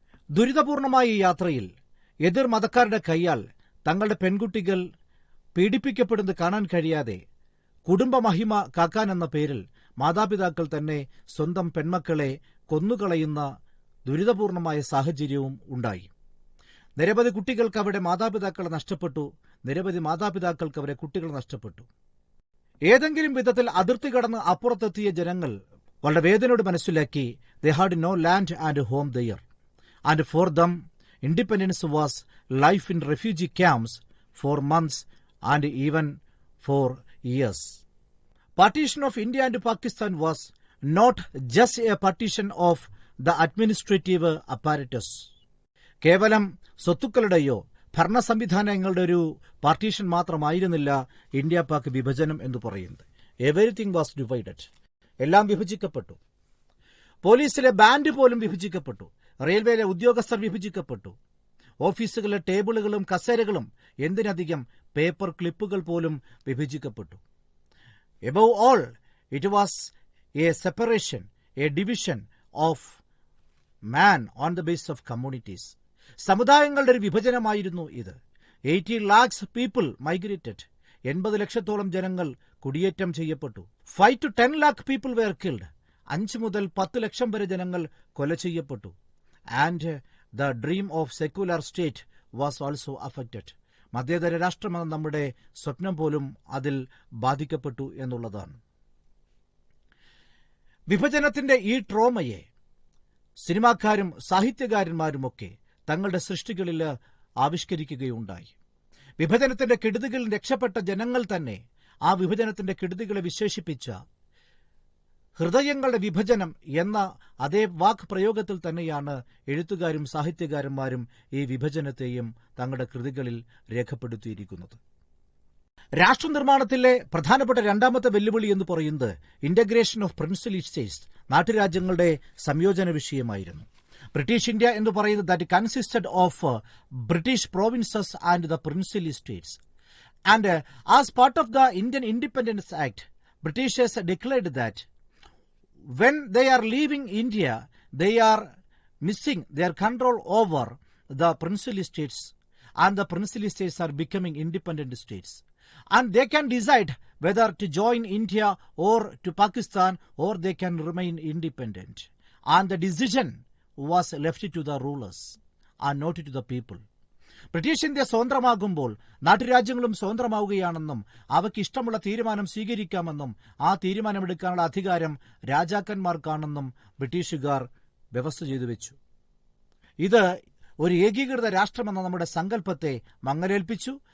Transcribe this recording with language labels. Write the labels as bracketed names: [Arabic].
[Malayalam] ദുരിതപൂർണമായ ഈ യാത്രയിൽ എതിർ മതക്കാരുടെ കൈയാൽ തങ്ങളുടെ പെൺകുട്ടികൾ പീഡിപ്പിക്കപ്പെടുന്നത് കാണാൻ കഴിയാതെ കുടുംബമഹിമ കാക്കാനെന്ന പേരിൽ മാതാപിതാക്കൾ തന്നെ സ്വന്തം പെൺമക്കളെ കൊന്നുകളയുന്ന ദുരിതപൂർണമായ സാഹചര്യവും ഉണ്ടായി. നിരവധി കുട്ടികൾക്ക് അവരുടെ മാതാപിതാക്കളെ നഷ്ടപ്പെട്ടു. നിരവധി മാതാപിതാക്കൾക്ക് അവരെ കുട്ടികൾ നഷ്ടപ്പെട്ടു. ഏതെങ്കിലും വിധത്തിൽ അതിർത്തി കടന്ന് അപ്പുറത്തെത്തിയ ജനങ്ങൾ വളരെ വേദനയോട് മനസ്സിലാക്കി [English] they had no land and home there. And for them, independence was life in refugee camps for months and even for years. Partition of India and Pakistan was not just a partition of the administrative apparatus. [Malayalam] കേവലം സ്വത്തുക്കളുടെയോ ഭരണ സംവിധാനങ്ങളുടെ ഒരു partition മാത്രമായിരുന്നില്ല India Pak വിഭജനം എന്ന് പറയുന്നത്. [English] Everything was divided. [Malayalam] എല്ലാം വിഭജിക്കപ്പെട്ടു. പോലീസിലെ ബാൻഡ് പോലും വിഭജിക്കപ്പെട്ടു. റെയിൽവേയിലെ ഉദ്യോഗസ്ഥർ വിഭജിക്കപ്പെട്ടു. ഓഫീസുകളിലെ ടേബിളുകളും കസേരകളും, എന്തിനധികം പേപ്പർ ക്ലിപ്പുകൾ പോലും വിഭജിക്കപ്പെട്ടു. [English] Above all, it was a separation, a division of man on the base of communities. [Malayalam] സമുദായങ്ങളുടെ ഒരു വിഭജനമായിരുന്നു ഇത്. [English] 80 lakhs people migrated. [Malayalam] 80 ലക്ഷത്തോളം ജനങ്ങൾ കുടിയേറ്റം ചെയ്യപ്പെട്ടു. [English] 5 to 10 lakh people were killed. [Malayalam] 5 മുതൽ 10 ലക്ഷം വരെ ജനങ്ങൾ കൊല ചെയ്യപ്പെട്ടു. [English] And the dream of secular state was also affected. [Malayalam] മതേതര രാഷ്ട്രമെന്ന നമ്മുടെ സ്വപ്നം പോലും അതിൽ ബാധിക്കപ്പെട്ടു എന്നുള്ളതാണ്. വിഭജനത്തിന്റെ ഈ ട്രോമയെ സിനിമാക്കാരും സാഹിത്യകാരന്മാരുമൊക്കെ തങ്ങളുടെ സൃഷ്ടികളിൽ ആവിഷ്കരിക്കുകയുണ്ടായി. വിഭജനത്തിന്റെ കെടുതികളിൽ രക്ഷപ്പെട്ട ജനങ്ങൾ തന്നെ ആ വിഭജനത്തിന്റെ കെടുതികളെ വിശേഷിപ്പിച്ച ഹൃദയങ്ങളുടെ വിഭജനം എന്ന അതേ വാക്ക് പ്രയോഗത്തിൽ തന്നെയാണ് എഴുത്തുകാരും സാഹിത്യകാരന്മാരും ഈ വിഭജനത്തെയും തങ്ങളുടെ കൃതികളിൽ രേഖപ്പെടുത്തിയിരിക്കുന്നത്. രാഷ്ട്രനിർമ്മാണത്തിലെ പ്രധാനപ്പെട്ട രണ്ടാമത്തെ വെല്ലുവിളി എന്ന് പറയുന്നത് [English] integration of princely states, [Malayalam] നാട്ടുരാജ്യങ്ങളുടെ സംയോജന വിഷയമായിരുന്നു. ബ്രിട്ടീഷ് ഇന്ത്യ എന്ന് പറയുന്നത് [English] That consisted of British provinces and the princely states. And as part of the Indian Independence Act, Britishers declared that when they are leaving India, they are missing their control over the princely states, and the princely states are becoming independent states. And they can decide whether to join India or to Pakistan, or they can remain independent. And the decision was left to the rulers and not to the people. [Malayalam] British India സ്വതന്ത്രമാകുമ്പോൾ നാട്ടുരാജ്യങ്ങളും സ്വതന്ത്രമാവുകയാണെന്നും അവയ്ക്ക് ഇഷ്ടമുള്ള തീരുമാനം സ്വീകരിക്കാമെന്നും ആ തീരുമാനമെടുക്കാനുള്ള അധികാരം രാജാക്കന്മാർക്കാണെന്നും ബ്രിട്ടീഷുകാർ വ്യവസ്ഥ ചെയ്തു വെച്ചു. ഇത് ഒരു ഏകീകൃത രാഷ്ട്രമെന്ന നമ്മുടെ സങ്കല്പത്തെ മങ്ങലേൽപ്പിച്ചു.